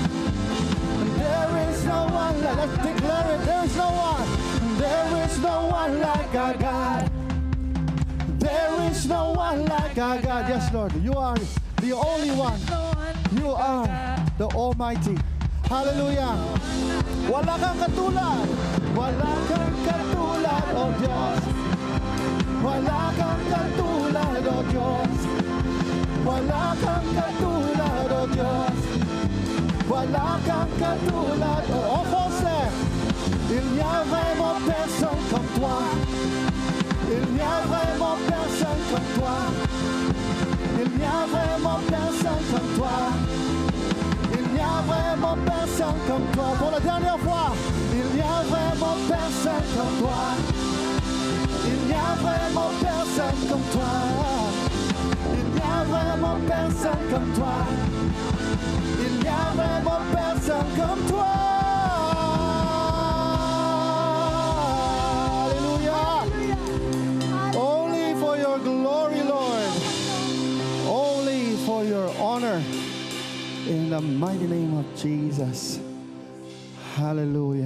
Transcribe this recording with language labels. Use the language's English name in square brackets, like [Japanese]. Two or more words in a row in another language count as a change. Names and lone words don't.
[English] There is no one like, let's declare it, there is no one. There is no one like our God. There is no one like our God. Yes, Lord, you are the only one. You are the Almighty. Hallelujah. [Filipino] Wala kang katulad. Wala kang katulad, oh Diyos. Wala kang katulad, oh Diyos. Wala kang katulad, oh Diyos. Wala kang katulad, oh Jose. [French] Il n'y a vraiment personne comme toi. Il n'y a vraiment personne comme toi. Il n'y a vraiment personne comme toi. Il n'y a vraiment personne comme toi. Pour la dernière fois, il n'y a vraiment personne comme toi. Il n'y a vraiment personne comme toi. Il n'y a vraiment personne comme toi. Il n'y a vraiment personne comme toi. [English] Hallelujah. Only for your glory, Lord. Only for your honor. In the mighty name of Jesus. Hallelujah.